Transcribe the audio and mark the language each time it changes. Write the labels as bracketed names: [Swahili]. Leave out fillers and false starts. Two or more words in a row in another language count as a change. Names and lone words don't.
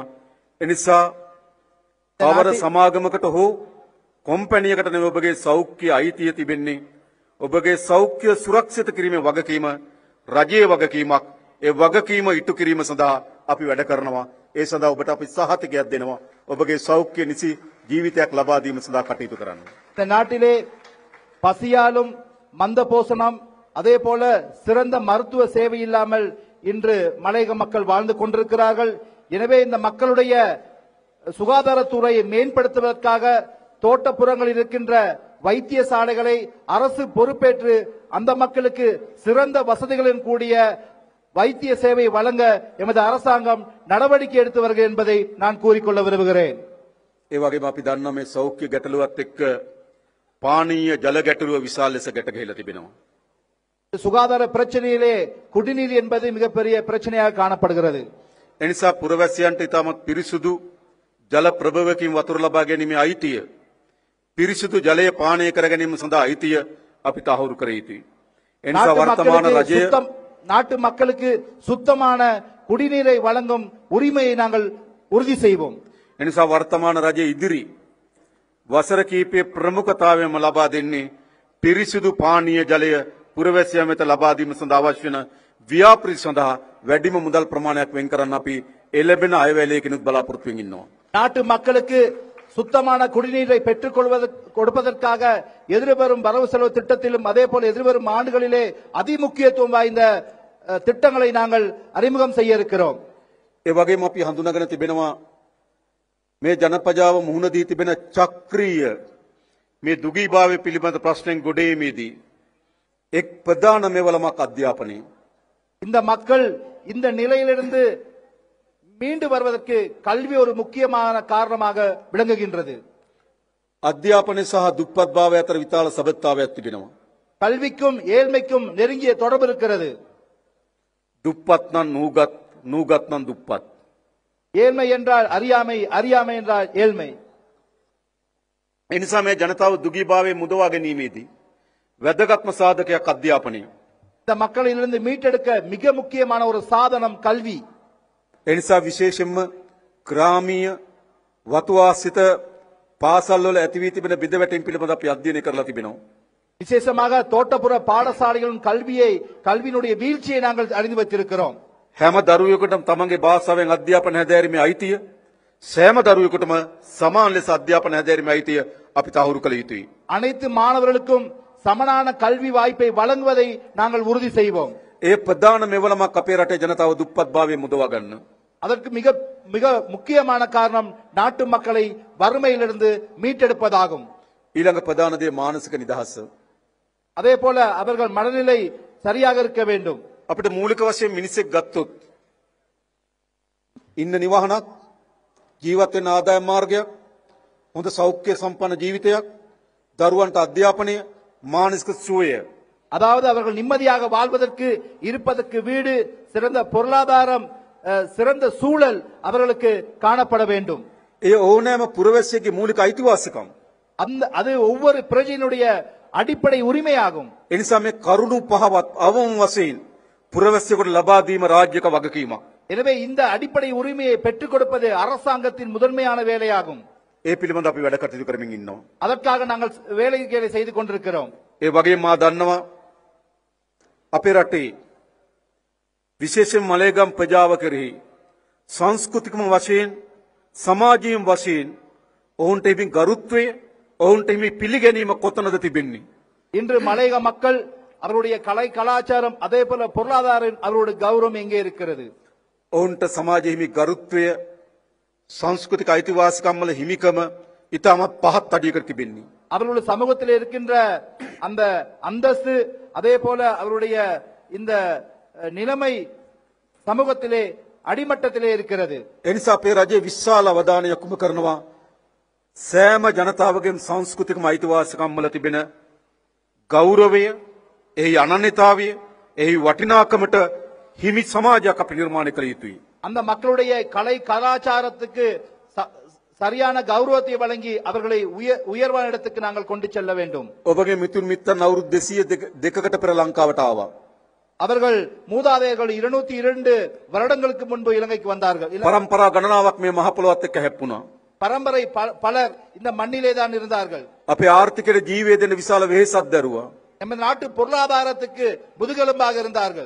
[Sinhala] ඒ නිසා කවර සමාගමකට හෝ කොම්පැනියකට නෙවෙයි ඔබගේ සෞඛ්‍ය අයිතිය තිබෙන්නේ. ඔබගේ සෞඛ්‍ය සුරක්ෂිත කිරීමේ වගකීම රජයේ වගකීමක්. ඒ වගකීම ඉටු කිරීම සඳහා අපි වැඩ කරනවා. ඒ සඳහා ඔබට අපි සහතිකයක් දෙනවා. ඔබගේ සෞඛ්‍ය නිසි ජීවිතයක් ලබා දීම සඳහා කටයුතු කරන්න. [Tamil] இந்த நாட்டிலே பசியாலும் மந்த போசனம் அதே போல சிறந்த மருத்துவ சேவை இல்லாமல் இன்று மலையக மக்கள் வாழ்ந்து கொண்டிருக்கிறார்கள். எனவே இந்த மக்களுடைய சுகாதாரத்துறையை மேம்படுத்துவதற்காக தோட்டப்புறங்களில் இருக்கின்ற வைத்தியசாலைகளை அரசு பொறுப்பேற்று அந்த மக்களுக்கு சிறந்த வசதிகளுடன் கூடிய வைத்திய சேவை வழங்க எமது அரசாங்கம் நடவடிக்கை எடுத்து வருகிறது என்பதை நான் கூறிக்கொள்ள விரும்புகிறேன். [Sinhala] ඒ වගේම අපි දන්නවා මේ සෞඛ්‍ය ගැටලුවත් එක්ක පානීය ජල ගැටලුව විශාල ලෙස ගැට ගැහිලා තිබෙනවා. [Tamil] சுகாதார பிரச்சனையிலே குடிநீர் என்பது மிகப்பெரிய பிரச்சனையாக காணப்படுகிறது. [Sinhala] ඒ නිසා පුරවැසියන්ට ඉතාමත් පිරිසුදු ජල ප්‍රභවකින් වතුර ලබා ගැනීමේ අයිතිය, පිරිසුදු ජලය පානය කර ගැනීම සඳහා අයිතිය අපි තහවුරු කර යුතුයි. ඒ නිසා වර්තමාන රජය [Tamil] நாட்டு மக்களுக்கு சுத்தமான குடிநீரை வழங்கும் உரிமையை நாங்கள் உறுதி செய்வோம். [Sinhala] ඒ නිසා වර්තමාන රජය ඉදිරි වසර කිහිපයේ ප්‍රමුඛතාවයම ලබා දෙන්නේ පිරිසුදු පානීය ජලය පුරවැසියන් වෙත ලබා දීම සඳහා අවශ්‍ය වන ව්‍යාපෘති සඳහා වැඩිම මුදල් ප්‍රමාණයක් වෙන් කරන්න අපි එළඹෙන අයවැයකිනුත් බලාපොරොත්තු වෙමින් ඉන්නවා. [Tamil] நாட்டு மக்களுக்கு சுத்தமான குடிநீரை பெற்றுக் கொடுப்பதற்காக எதிர்வரும் வரவு செலவு திட்டத்திலும் அதே போல எதிர்வரும் ஆண்டுகளிலே அதிமுக்கியத்துவம் வாய்ந்த திட்டங்களை நாங்கள் அறிமுகம் செய்ய இருக்கிறோம். [Sinhala] ඒ වගේම අපි හඳුනාගෙන තිබෙනවා මේ ජනපජාව මුහුණ දී තිබෙන චක්‍රීය මේ දුගීභාවය පිළිබඳ ප්‍රශ්නෙන් ගොඩේමේදී එක් ප්‍රධාන මෙවලමක් අධ්‍යාපනය. [Tamil] இந்த மக்கள் இந்த நிலையிலிருந்து மீண்டு வருவதற்கு கல்வி ஒரு முக்கியமான காரணமாக விளங்குகின்றது. [Sinhala] අධ්‍යාපනය සහ දුප්පත්භාවය අතර විශාල සබඳතාවයක් තිබෙනවා. [Tamil] கல்விக்கும் ஏழ்மைக்கும் நெருங்கிய தொடர்பு இருக்கிறது. [Sinhala] දුප්පත් නම් නූගත් නම් දුප්පත්. [Tamil] ஏழ்மை என்றால் அறியாமை, அறியாமை என்றால் ஏழ்மை. [Sinhala] ඒ නිසා මේ ජනතාව දුගීභාවයේ මුදවා ගැනීමේදී වැදගත්ම සාධකයක් අධ්‍යාපනය. [Tamil] இந்த மக்களிலிருந்து மீட்டெடுக்க மிக முக்கியமான ஒரு சாதனம் கல்வி. [Sinhala] ඒ නිසා විශේෂයෙන්ම ග්‍රාමීය වතුආශ්‍රිත පාසල් වල ඇති වී තිබෙන බිඳවැටීම් පිළිබඳ අපි අධ්‍යයනය කරලා තිබෙනවා. [Tamil] விசேஷமாக தோட்டப்புற பாடசாலைகளின் கல்வியினுடைய வீழ்ச்சியை நாங்கள் அறிந்து வைத்திருக்கிறோம். [Sinhala] හැම දරුවෙකුටම තමන්ගේ භාෂාවෙන් අධ්‍යාපන හැදෑරීමේ අයිතිය, සෑම දරුවෙකුටම සමාන ලෙස අධ්‍යාපන හැදෑරීමේ අයිතිය අපි තහවුරු කළ යුතුයි. [Tamil] அனைத்து மாணவர்களுக்கும் சமனான கல்வி வாய்ப்பை வழங்குவதை நாங்கள் உறுதி செய்வோம். [Sinhala] ඒ ප්‍රධාන මෙවලමක් අපේ රටේ ජනතාව දුප්පත්භාවයෙන් මුදවා ගන්න. [Tamil] அதற்கு மிக மிக முக்கியமான காரணம் நாட்டு மக்களை வறுமையிலிருந்து மீட்டெடுப்பதாகும். [Sinhala] ඊළඟ ප්‍රධාන දේ මානසික නිදහස. [Tamil] அதே போல அவர்கள் மனநிலை சரியாக இருக்க வேண்டும். [Sinhala] අපිට මූලික වශයෙන් මිනිසෙක් ගත්තොත් ඉන්න නිවහනක්, ජීවත් වෙන ආදායම් මාර්ගයක්, හොඳ සෞඛ්‍ය සම්පන්න ජීවිතයක්, දරුවන්ට අධ්‍යාපනය, මානසික සුවය. [Tamil] அதாவது அவர்கள் நிம்மதியாக வாழ்வதற்கு இருப்பதற்கு வீடு, சிறந்த பொருளாதாரம், சிறந்த சூழல் அவர்களுக்கு காணப்பட வேண்டும். [Sinhala] ඒ ඕනෑම පුරවැසියෙකුගේ මූලික අයිතිවාසිකම්. [Tamil] அது ஒவ்வொரு பிரஜையினுடைய அடிப்படை உரிமையாகும். [Sinhala] ඒ නිසා මේ කරුණු පහවත් අවම වශයෙන් පුරවැසියෙකුට ලබා දීම රාජ්‍යක වගකීමක්. [Tamil] எனவே இந்த அடிப்படை உரிமையை பெற்றுக் கொடுப்பது அரசாங்கத்தின் முதன்மையான வேலையாகும். [Sinhala] ඒ පිළිබඳ අපි වැඩ කටයුතු කරමින් ඉන්නවා. [Tamil] அதற்காக நாங்கள் வேலைகளை செய்து கொண்டிருக்கிறோம். [Sinhala] ඒ වගේම මා දන්නවා අපේ රටේ විශේෂයෙන් මලේගම් ප්‍රජාව කෙරෙහි සංස්කෘතිකම වශයෙන්, සමාජීය වශයෙන් ඔවුන්ට හිමි ගරුත්වය, ඔවුන්ට හිමි පිළිගැනීම කොතනද තිබෙන්නේ? [Tamil] இன்று மலையக மக்கள் அவருடைய கலை கலாச்சாரம், அதே போல பொருளாதாரம், அவருடைய கௌரவம் எங்கே இருக்கிறது? [Sinhala] ඔවුන්ට සමාජයේ හිමි ගරුත්වය, සංස්කෘතික අයිතිවාසිකම් වල හිමිකම ඉතාමත් පහත් අඩියකට තිබෙන්නේ. [Tamil] அவர்களுடைய சமூகத்தில் இருக்கின்ற அந்த அந்தஸ்து, அதே போல அவருடைய இந்த நிலைமை சமூகத்திலே அடிமட்டத்திலே இருக்கிறது. [Sinhala] ඒ නිසා අපේ රජයේ විශාල අවධානයක් යොමු කරනවා සෑම ජනතාවගේම සංස්කෘතිකම අයිතිවාසිකම් වල තිබෙන ගෞරවය, එහි අනන්‍යතාවය, එහි වටිනාකමට හිමි සමාජයක් අපි නිර්මාණය කළ යුතුයි. [Tamil] அந்த மக்களுடைய கலை கலாச்சாரத்துக்கு சரியான கௌரவத்தை வழங்கி அவர்களை உயர்வான இடத்துக்கு நாங்கள் கொண்டு செல்ல வேண்டும். [Sinhala] ඔබගේ මිතුන් මිත්තන් අවුරුදු 202කට පෙර ලංකාවට ආවා. [Tamil] அவர்கள் மூதாதையர்கள் 202 வருடங்களுக்கு முன்பு இலங்கைக்கு வந்தார்கள். [Sinhala] පරම්පරා ගණනාවක් මේ මහ පොළොවත් එක්ක හැප්පුණා. [Tamil] பரம்பரை பலர் இந்த மண்ணிலே தான் இருந்தார்கள். [Sinhala] අපේ ආර්ථිකයට ජීවය දෙන විශාල වෙහෙසක් දරුවා. [Tamil] நமது நாட்டு பொருளாதாரத்துக்கு முதுகெலும்பாக இருந்தார்கள்.